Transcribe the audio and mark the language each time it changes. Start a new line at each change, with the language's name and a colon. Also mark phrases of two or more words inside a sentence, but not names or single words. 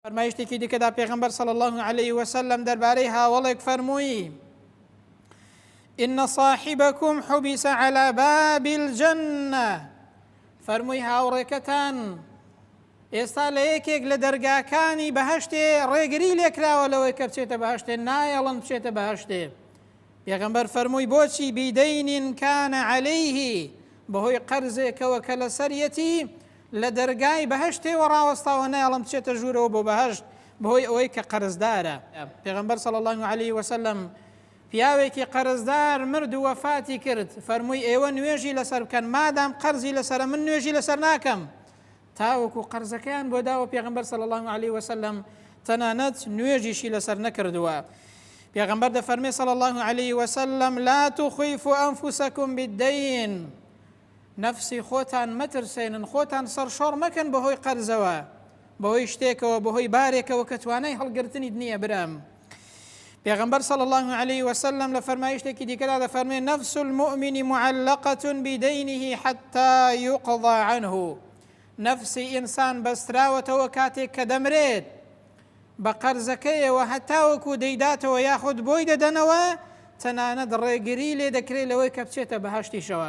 Central Kurdish: فەرمایشتێکی دیکەدا پێغەمبەر
Arabic: صلی الله عليه وسلم
Central Kurdish: دەربارەی هاوڵێک فەرمووی:
Arabic: إن صاحبكم حبس على باب الجنة.
Central Kurdish: فەرمووی هاوڕێکەتان ئێستا لە یەکێک لە دەرگاکانی بەهەشتێ ڕێگری لێکراوە لەوەی کە بچێتە بەهەشتێ، نایەڵن بچێتە بەهەشتێ. پێغەمبەر فەرمووی بۆچی؟
Arabic: بیدەین کان عەلەیه،
Central Kurdish: بەهۆی قەرزێکەوە کە لەسەریەتی لە دەرگای بەهەشتێوە ڕاوەستاوە، نایەڵن بچێتە ژوورەوە بۆ بەهەشت بەهۆی ئەوەی کە قەرزدارە. پێغەمبەر
Arabic: صلی الله عليه وسلم
Central Kurdish: پیاوێکی قەرزدار مرد و وەفاتی کرد، فەرمووی ئێوە نوێژی لەسەر بکەن، مادام قەرزی لەسەرە من نوێژی لەسەر ناکەم تاوەکو قەرزەکەیان بۆ داوە. پێغەمبەر
Arabic: صلی الله عليه وسلم
Central Kurdish: تەنانەت نوێژیشی لەسەر نەکردووە. پێغەمبەر دەفەرمێ
Arabic: صلی الله عليه وسلم: لا تخيفوا أنفسكم بالدين.
Central Kurdish: نفسی خۆتان مەترسێنن، خۆتان سەرشۆڕ مەکەن بەهۆی قەرزەوە، بەهۆی شتێکەوە، بەهۆی بارێکەوە کە توانای هەڵگرتنی نییە برام. پێغەمبەر
Arabic: صلی الله عليه وسلم
Central Kurdish: لە فەرمایشتێکی دیکەدا دەفەرمێ:
Arabic: نفس المؤمن معلقة بدينه حتى يقضى عنه.
Central Kurdish: نفسی ئینسان بەستراوەتەوە کاتێک کە دەمرێت بە قەرزەکەیەوە هەتاوەکو دەیداتەوە یاخود بۆی دەدەنەوە، تەنانەت ڕێگری لێ دەکرێت لەوەی کە بچێتە بەهەشتیشەوە.